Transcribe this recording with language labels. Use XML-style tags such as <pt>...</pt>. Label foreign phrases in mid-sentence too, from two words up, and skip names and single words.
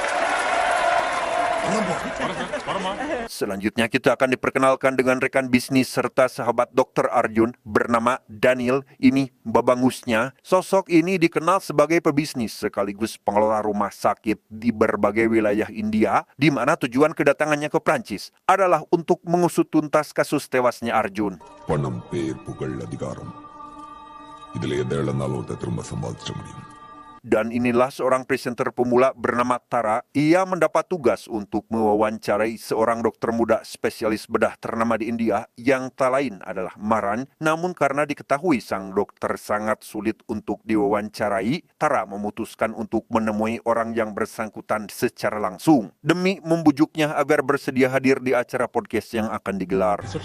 <id>Selanjutnya kita akan diperkenalkan dengan rekan bisnis serta sahabat Dr. Arjun bernama Daniel. Ini babangusnya. Sosok ini dikenal sebagai pebisnis sekaligus pengelola rumah sakit di berbagai wilayah India, di mana tujuan kedatangannya ke Prancis adalah untuk mengusut tuntas kasus tewasnya Arjun.</id> <ta>பணம் பேர் புகழ் அதிகாரம் இதில் எதை இழந்தாலும் ஒருத்தர் திரும்ப சம்பாதிச்சிட முடியும்</ta> <id>Dan inilah seorang presenter pemula bernama Tara. Ia mendapat tugas untuk mewawancarai seorang dokter muda spesialis bedah ternama di India yang tak lain adalah Maran. Namun karena diketahui sang dokter sangat sulit untuk diwawancarai, Tara memutuskan untuk menemui orang yang bersangkutan secara langsung demi membujuknya agar bersedia hadir di acara podcast yang akan digelar.</id>